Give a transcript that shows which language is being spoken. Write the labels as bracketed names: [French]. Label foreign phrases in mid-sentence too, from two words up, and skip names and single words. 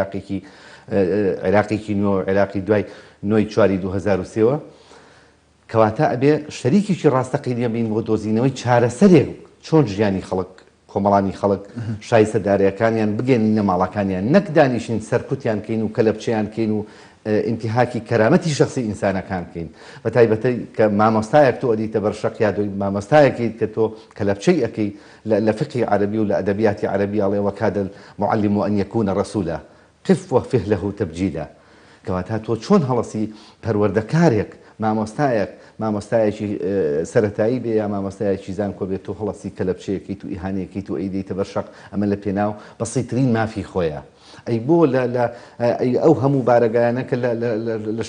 [Central Kurdish] عێراقێکی نوێ و عێراقی دوای نۆی چواری 2023ەوە کەواتە ئەبێ شەریکێکی ڕاستەقینە بین بۆ دۆزینەوەی چارەسەرێک چۆن ژیانی خەڵک کۆمەڵانی خەڵک شایستە دارایەکانیان بگەێنینە ماڵەکانیان نەک دانیشین سەرکوتیان کەین و کەلەپچەیان کەین و ئینتیهاکی کەرامەتی شخصی ئینسانەکان کەین بە تایبەتی کە مامۆستایەک تۆ ئەدیتە بەر شەق یا دوی مامۆستایەکی کە تۆ کەلەپچەی ئەەکەی لە فقهی عەربی و لە ئەدەبیاتی عەربی ئەڵێ [Arabic] وەکاد المعلم أن يكون رسولا قف وفه له تبجيلا [Central Kurdish] کەواتە تۆ چۆن هەڵەسی پەروەردەکارێک مامۆستایەکی سەرەتایی بێ یا مامۆستایەکی زانکۆ بێت تۆ هەڵەسی کەلەپچەیەکەیت و ئیهانەیەکەیت و ئەیدەیتە بەر شەق ئەمە لە پێناو بەسیترین مافی خۆیە ئەی بۆ ئەو هەموو بارەگایانە کە لە